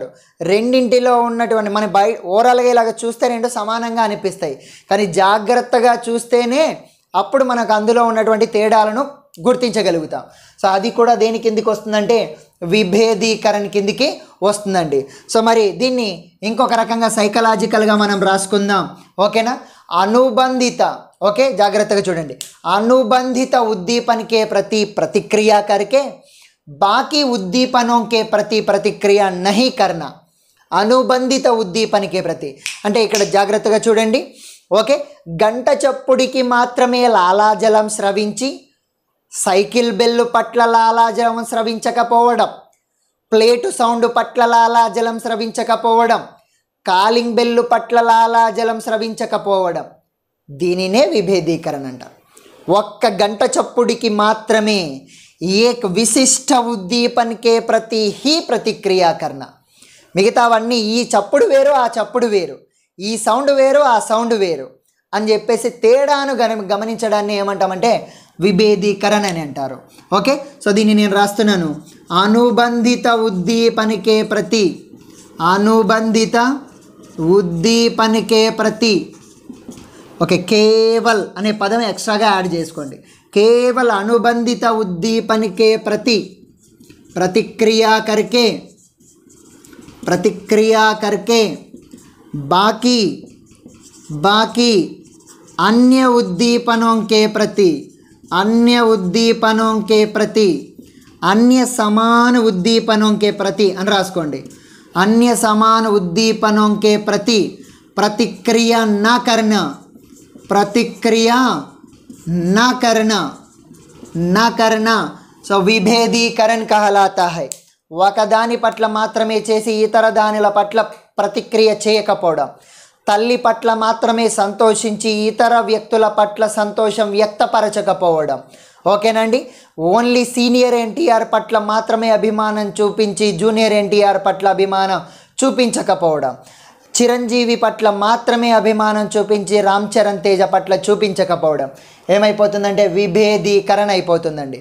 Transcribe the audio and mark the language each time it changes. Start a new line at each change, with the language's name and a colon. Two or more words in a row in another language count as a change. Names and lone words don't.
Telugu: రెండింటిలో ఉన్నటువంటి మన ఓవరాల్గా ఇలాగ చూస్తే 2 సమానంగా అనిపిస్తాయి, కానీ జాగ్రత్తగా చూస్తేనే అప్పుడు మనకు అందులో ఉన్నటువంటి తేడాలను గుర్తించగలుగుతాం. సో అది కూడా దేని కిందికి వస్తుందంటే విభేదీకరణ కిందికి వస్తుందండి. సో మరి దీన్ని ఇంకొక రకంగా సైకలాజికల్గా మనం రాసుకుందాం, ఓకేనా. అనుబంధిత,
Hindi: ओके जाग्रत चूँगी अनुबंधित उद्दीपन के प्रति प्रतिक्रिया करके बाकी उद्दीपनों के प्रति प्रतिक्रिया नहीं करना. अनुबंधित उद्दीपन के प्रति
Telugu: అంటే ఇక్కడ జాగ్రత్తగా చూడండి. ఓకే, గంట చప్పుడికి మాత్రమే లాలాజలం స్రవించి సైకిల్ బెల్ పట్ల లాలాజలం స్రవించకపోవడం, ప్లేటు సౌండ్ పట్ల లాలాజలం స్రవించకపోవడం, కాలింగ్ బెల్ పట్ల లాలాజలం స్రవించకపోవడం, దీనినే విభేదీకరణ అంటారు. ఒక్క గంట చప్పుడికి మాత్రమే
Hindi: एक विशिष्ट उद्दीपन के प्रति ही प्रतिक्रिया करना.
Telugu: మిగతావన్నీ ఈ చప్పుడు వేరు ఆ చప్పుడు వేరు, ఈ సౌండ్ వేరు ఆ సౌండ్ వేరు అని చెప్పేసి తేడాను గమనించడాన్ని ఏమంటామంటే విభేదీకరణ అని అంటారు. ఓకే, సో దీన్ని నేను రాస్తున్నాను. అనుబంధిత ఉద్దీపనకే ప్రతి, అనుబంధిత ఉద్దీపనకే ప్రతి, ఓకే, కేవల్ అనే పదం ఎక్స్ట్రాగా యాడ్ చేసుకోండి.
Hindi: केवल अनुबंधित उद्दीपन के प्रति प्रतिक्रिया करके बाकी अन्य उद्दीपनों के प्रति, अन्य उद्दीपनों के प्रति, अन्य समान उद्दीपनों के प्रति
Telugu: అని రాసుకోండి.
Hindi: अन्य समान उद्दीपनों के प्रति प्रतिक्रिया न करना, प्रतिक्रिया न करना, न करना.
Telugu: సో విభేదీకరణ
Hindi: कहलाता है.
Telugu: ఒకదాని పట్ల మాత్రమే చేసి ఇతర దానిల పట్ల ప్రతిక్రియ చేయకపోవడం, తల్లి పట్ల మాత్రమే సంతోషించి ఇతర వ్యక్తుల పట్ల సంతోషం వ్యక్తపరచకపోవడం. ఓకేనండి. ఓన్లీ సీనియర్ ఎన్టీఆర్ పట్ల మాత్రమే అభిమానం చూపించి జూనియర్ ఎన్టీఆర్ పట్ల అభిమానం చూపించకపోవడం, చిరంజీవి పట్ల మాత్రమే అభిమానం చూపించి రామ్ చరణ్ తేజ పట్ల చూపించకపోవడం ఏమైపోతుందంటే విభేదీకరణ అయిపోతుందండి.